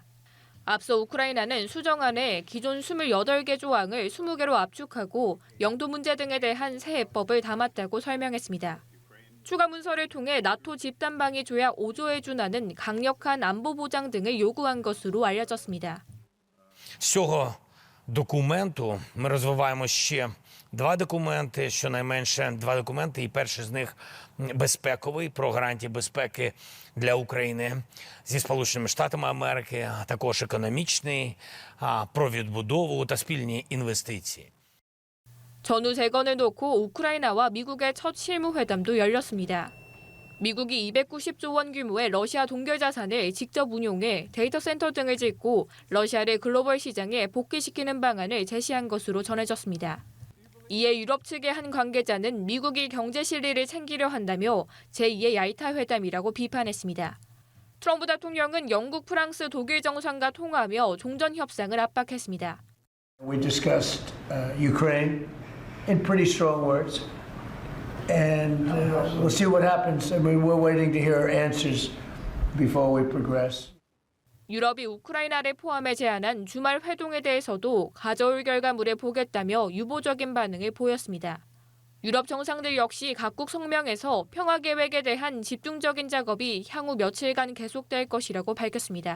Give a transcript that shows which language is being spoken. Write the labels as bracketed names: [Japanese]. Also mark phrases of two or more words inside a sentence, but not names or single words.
[Korean] 앞서 우크라이나는 수정안에 기존 28개 조항을 20개로 압축하고 영토 문제 등에 대한 새 해법을 담았다고 설명했습니다. 추가 문서를 통해 나토 집단방위 조약 5조에 준하는 강력한 안보 보장 등을 요구한 것으로 알려졌습니다. [Ukrainian] З цього документу ми розвиваємо ще два документи, щонайменше два документи, і перший з них безпековий, про гарантії безпеки для України зі Сполученими Штатами Америки, а також економічний, про відбудову та спільні інвестиції. [Korean] 전후 재건을 놓고 우크라이나와 미국의 첫 실무회담도 열렸습니다. 미국이 290조 원 규모의 러시아 동결 자산을 직접 운용해 데이터 센터 등을 짓고 러시아를 글로벌 시장에 복귀시키는 방안을 제시한 것으로 전해졌습니다. 이에 유럽 측의 한 관계자는 미국이 경제 실리를 챙기려 한다며 제2의 얄타 회담이라고 비판했습니다. 트럼프 대통령은 영국, 프랑스, 독일 정상과 통화하며 종전 협상을 압박했습니다. [English] We discussed Ukraine in pretty strong words. And we'll see what happens. I mean, we're waiting to hear answers before we progress. [Korean] 유럽이 우크라이나를 포함해 제안한 주말 회동에 대해서도 가져올 결과물을 보겠다며 유보적인 반응을 보였습니다. 유럽 정상들 역시 각국 성명에서 평화 계획에 대한 집중적인 작업이 향후 며칠간 계속될 것이라고 밝혔습니다.